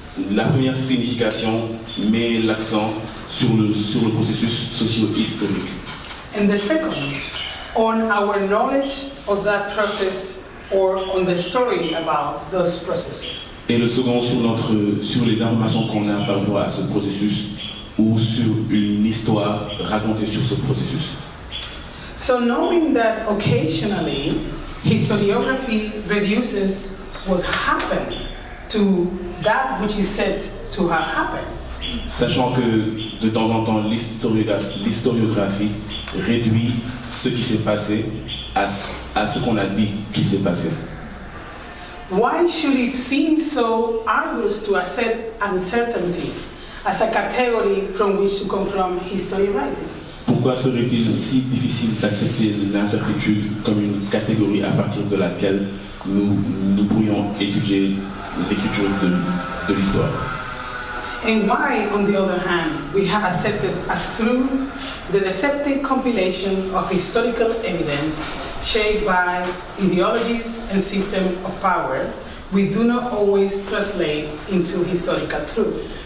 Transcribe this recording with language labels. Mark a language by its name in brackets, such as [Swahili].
[French] La première signification met l'accent sur le processus socio-historique. [English] And the second, on our knowledge of that process or on the story about those processes. [French] Et le second sur les informations qu'on a par rapport à ce processus ou sur une histoire racontée sur ce processus. [English] So knowing that occasionally historiography reduces what happened to that which is said to have happened. [French] Sachant que de temps en temps l'historiographie réduit ce qui s'est passé à ce qu'on a dit qui s'est passé. [English] Why should it seem so arduous to accept uncertainty as a category from which to confront history writing? [French] Pourquoi serait-il si difficile d'accepter l'incertitude comme une catégorie à partir de laquelle nous pourrions étudier l'écriture de l'histoire? [English] And why, on the other hand, we have accepted as through the deceptive compilation of historical evidence shaped by ideologies and systems of power, we do not always translate into historical truth.